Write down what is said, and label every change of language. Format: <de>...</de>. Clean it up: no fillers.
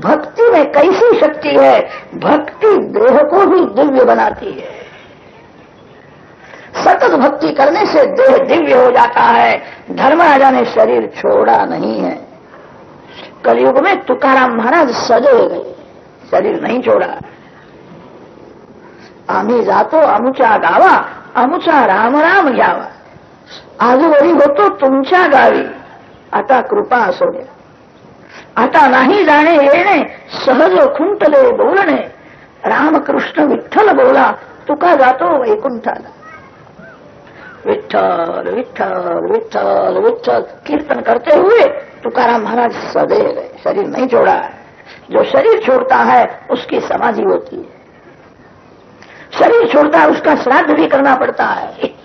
<hi>भक्ति में कैसी शक्ति है, भक्ति देह को भी दिव्य बनाती है। सतत भक्ति करने से देह दिव्य हो जाता है। धर्मराजा ने शरीर छोड़ा नहीं है। कलयुग में तुकाराम महाराज सजे गए, शरीर नहीं छोड़ा।</hi> <mr>आम्ही जातो अमुचा गावा, अमुचा राम राम घ्यावा, आजूबाजू होतो तुमच्या गावी, आता कृपा असो द्या। आता नाही जाणे येणे, सहज खुंटले बोलणे, रामकृष्ण विठ्ठल बोला, तुका जातो वैकुंठाला।</mr> <hi>विठ्ठल विठ्ठल विठ्ठल विठ्ठल कीर्तन करते हुए तुकाराम महाराज सदे गए, शरीर नहीं छोड़ा है। जो शरीर छोड़ता है उसकी समाधि होती है। शरीर छोड़ता है उसका श्राद्ध भी करना पड़ता है।</hi>